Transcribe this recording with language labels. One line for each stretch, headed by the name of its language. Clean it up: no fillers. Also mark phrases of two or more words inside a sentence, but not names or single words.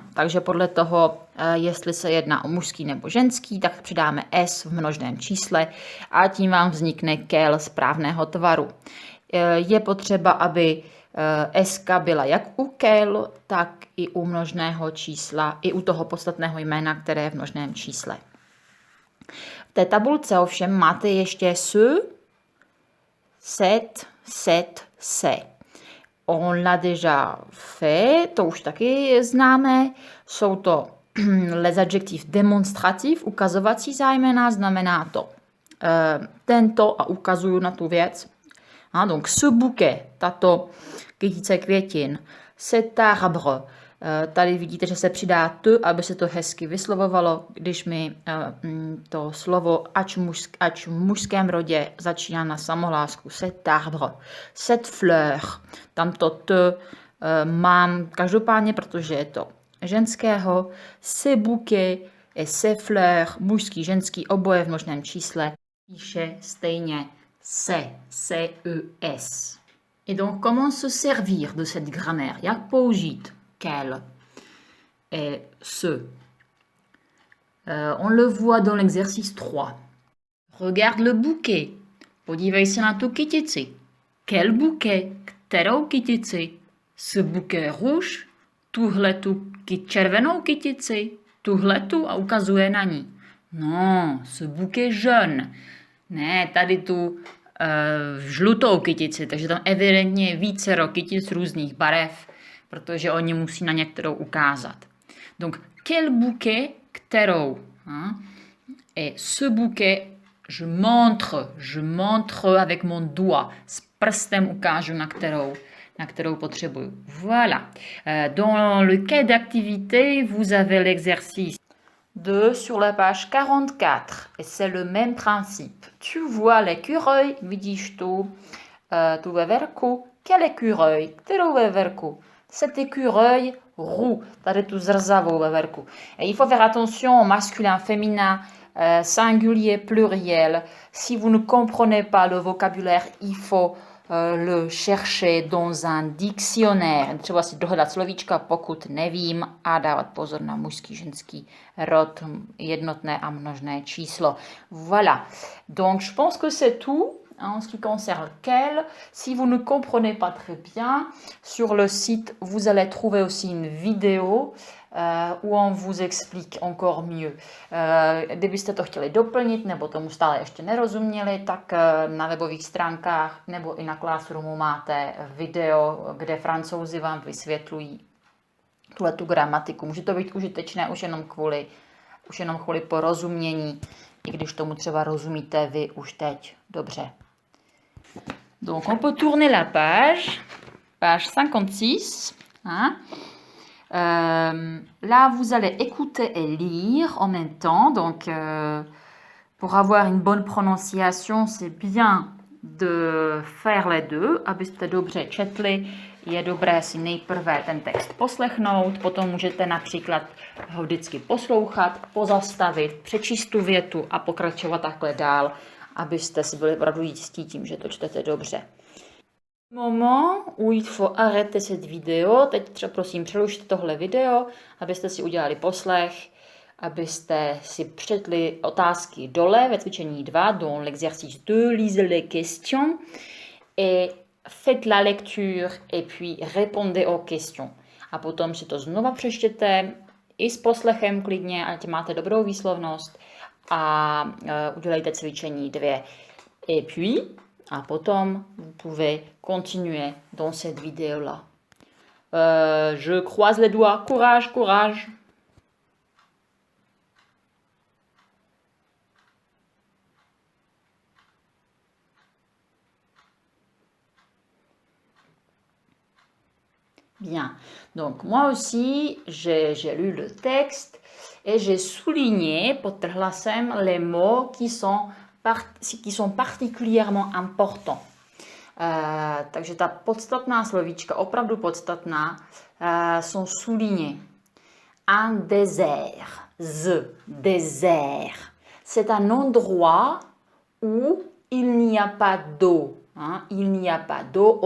Czech: Takže podle toho, jestli se jedná o mužský nebo ženský, tak přidáme S v množném čísle a tím vám vznikne quel správného tvaru. Je potřeba, aby S-ka byla jak u quel, tak i u množného čísla, i u toho podstatného jména, které je v množném čísle. V té tabulce ovšem máte ještě ce, se.
French: On l'a déjà fait,
Czech: to už taky známe. Jsou to
French: les adjectifs démonstratifs,
Czech: ukazovací zájmena, znamená to tento a ukazuju na tu věc.
French: Donc ce bouquet,
Czech: tato kytice květin,
French: cet arbre.
Czech: Tady vidíte, že se přidá t, aby se to hezky vyslovovalo, když mi to slovo ač v mužském rodě začíná na samohlásku.
French: Cet arbre, cette fleur.
Czech: Tam to t mám každopádně, protože je to ženského.
French: Ce bouquet et ces fleurs,
Czech: mužský, ženský, oboje v množném čísle, píše stejně C-E-S.
French: Et donc, comment se servir de cette grammaire?
Czech: Jak použít
French: quel et ce? On le voit dans l'exercice 3. Regarde le bouquet.
Czech: Podívej se na tu kytici.
French: Quel bouquet?
Czech: Kterou kytici?
French: Ce bouquet rouge?
Czech: Tuhletu červenou kytici? Tuhletu a ukazuje na ní.
French: Non, ce bouquet jaune.
Czech: Ne, tady tu žlutou kytici, takže tam evidentně vícero kytic různých barev, protože oni musí na některou ukázat.
French: Donc, quel bouquet, kterou. Et ce bouquet, je montre avec mon doigt.
Czech: S prstem ukážu na kterou. na kterou potřebuju.
French: Voilà. Dans le quai d'activité, vous avez l'exercice 2 sur la page 44. Et c'est le même principe. Tu vois l'écureuil,
Czech: vidíš tu veverku.
French: Quel écureuil?
Czech: Kterou veverku?
French: Cet écureuil roux.
Czech: Tady tu zrzavou veverku.
French: Et il faut faire attention au masculin, féminin, singulier, pluriel. Si vous ne comprenez pas le vocabulaire, il faut le chercher dans un dictionnaire.
Czech: Třeba si dohledat slovíčka, pokud nevím, a dávat pozor na mužský, ženský rod, jednotné a množné číslo.
French: Voilà. Donc, je pense que c'est tout en ce qui concerne quel. Si vous ne comprenez pas très bien, sur le site, vous allez trouver aussi une vidéo où on vous explique encore mieux.
Czech: Kdybyste to chtěli doplnit, nebo tomu stále ještě nerozuměli, tak na webových stránkách nebo i na Classroomu máte video, kde Francouzi vám vysvětlují tu gramatiku. Může to být užitečné už jenom kvůli porozumění, i když tomu třeba rozumíte vy už teď dobře.
French: Donc on peut tourner la page 56. Hein? Là, vous allez écouter et lire en même temps. Donc, pour avoir une bonne prononciation, c'est bien de faire les deux.
Czech: Abyste dobře četli, je dobré si nejprve ten text poslechnout, potom můžete například ho vždycky poslouchat, pozastavit, přečíst tu větu a pokračovat takhle dál, abyste si byli opravdu jistí tím, že to čtete dobře.
French: Moment où il faut arrêter cette vidéo.
Czech: Teď třeba prosím přerušte tohle video, abyste si udělali poslech, abyste si přečetli otázky dole ve cvičení 2,
French: dans l'exercice 2, lisez les questions et faites la lecture et puis répondez aux questions.
Czech: A potom si to znova přečtěte i s poslechem klidně, ať máte dobrou výslovnost a udělejte cvičení 2.
French: Et puis
Czech: a potom,
French: vous pouvez continuer dans cette vidéo-là. Je croise les doigts. Courage, courage. Bien. Donc, moi aussi, j'ai lu le texte et j'ai souligné,
Czech: podtrhla jsem,
French: les mots qui sont particulièrement importants.
Czech: Takže ta podstatná slovíčka, opravdu podstatná,
French: sont soulignés. Un désert, désert. C'est un endroit où il n'y a pas d'eau. Hein? Il n'y a pas d'eau.